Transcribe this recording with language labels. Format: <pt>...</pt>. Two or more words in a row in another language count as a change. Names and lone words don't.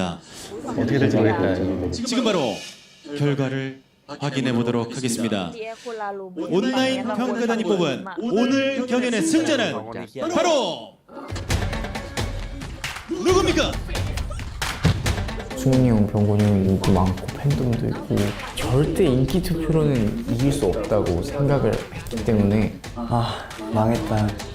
<ko>어떻게 될지 모르겠다. 지금 바로 결과를 확인해 보도록 하겠습니다. เจียคุณลาลูบุ 온라인 평가단이 뽑은 오늘 경연의 승자는 바로 누굽니까? 승훈이 형, 병곤이 형 인기 많고 팬덤도 있고 절대 인기 투표로는 이길 수 없다고 생각을 했기 때문에 아 망했다.</ko>